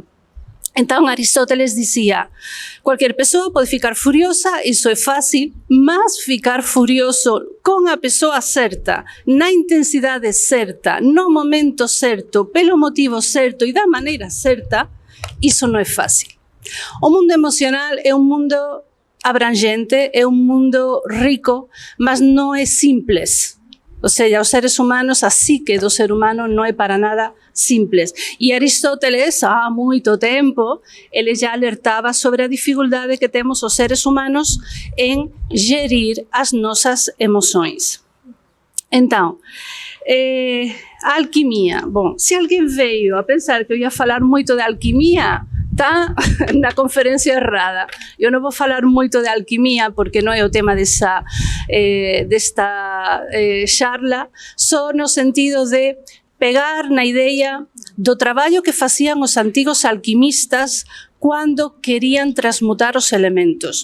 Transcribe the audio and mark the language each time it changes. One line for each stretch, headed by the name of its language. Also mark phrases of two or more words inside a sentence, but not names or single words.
Galician: Entón, Aristóteles dicía: cualquier persoa pode ficar furiosa, iso é fácil, mas ficar furioso con a persoa certa, na intensidade certa, no momento certo, pelo motivo certo e da maneira certa, iso non é fácil. O mundo emocional é un mundo abrangente, é un mundo rico, mas non é simples.
Spanish: O sea,
Galician: os seres humanos, a psique do ser humano non é para nada simples. E Aristóteles, há moito tempo, ele já alertaba sobre a dificuldade que temos os seres humanos en gerir as nosas emoções.
Portuguese: Então, a alquimia.
Galician: Bom, se alguén veio a pensar que eu ia falar moito de alquimia, está na conferencia errada. Eu non vou falar moito de alquimia porque non é o tema desta charla, só no sentido de pegar na idea do traballo que facían os antigos alquimistas cando querían transmutar os elementos.